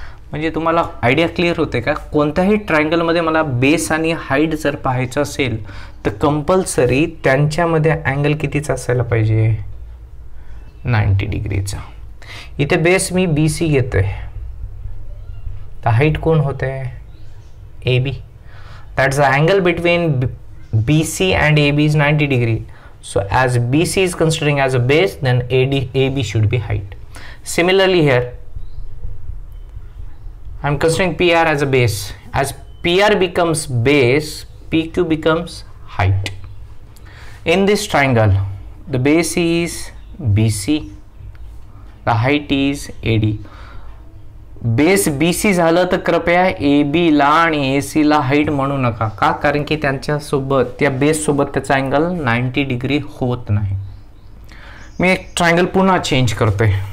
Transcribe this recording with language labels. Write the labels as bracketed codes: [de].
[mr] म्हणजे तुम्हाला idea clear होते का? कोणत्याही ट्रायंगलमध्ये मला बेस आणि हाईट जर पाहायचं असेल तर कंपल्सरी त्यांच्यामध्ये अँगल कितीचा असायला पाहिजे? 90 डिग्रीचा. इथे बेस मी BC घेतोय तर हाईट कोण होते? AB. [en] That's the angle between BC and AB is 90 degree. So as BC is considering as a base, then AB should be height. Similarly here, I am considering PR as a base. As PR becomes base, PQ becomes height. In this triangle, the base is BC, the height is AD. [mr] Base BC झालं तर कृपया AB ला आणि AC ला height म्हणू नका. का? कारण की त्यांच्या सोबत, त्या बेस सोबत त्याचा अँगल 90 डिग्री होत नाही. मी एक ट्रायंगल पुन्हा चेंज करतोय.